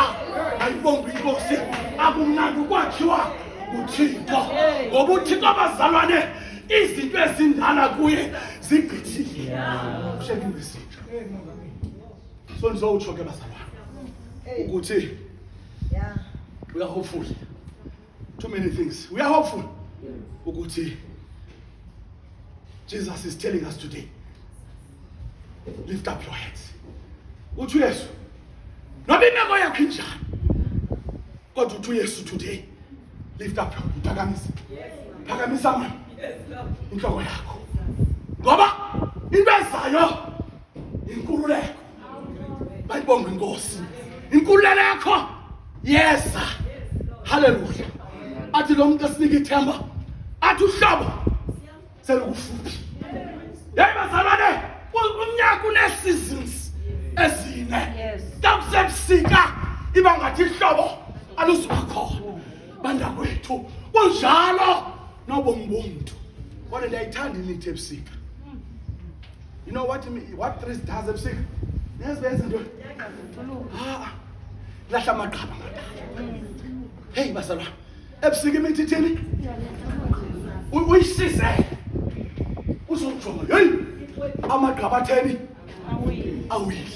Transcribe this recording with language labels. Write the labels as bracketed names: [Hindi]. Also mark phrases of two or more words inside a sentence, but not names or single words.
[Xhosa] Ayibonge inkosi. Akumnandi ukwakhiwa nguThixo ngoba uThixo abazalwane izinto ezindala kuye zigqithile. Ushekile izinto. So ndizowutsho ke bazalwane ukuthi [English] we are hopeful. Too many things. We are hopeful. Ukuthi Jesus is telling us today, lift up your heads. [Xhosa] Uthi Yesu, noba imeko yakho injani, kodwa uthi Yesu [English] today, lift up your [Xhosa] phakamisa. Phakamisa mani. Inhloko yakho. Ngoba into ezayo inkululeko. Bayibonge inkosi. Inkululeko yakho Yes. Hallelujah. Athi lo muntu esinika ithemba. Athi uhlobo selukufuphi. Hey bazalwane, unyaka une-seasons ezine. Kusebusika iba ngathi ihlobo aluzuba khona. Banda kwethu kunjalo nobomi bomuntu. Kodwa ndiyayithanda imithi ebusika. [English] You know what trees does ebusika? [Xhosa] Nezibenza into. Lahla amaqaba ngadala. Hey bazalwane, ebusika imithi ithini? Uyisizele. Uzojonga, hey, amaqaba atheni awile.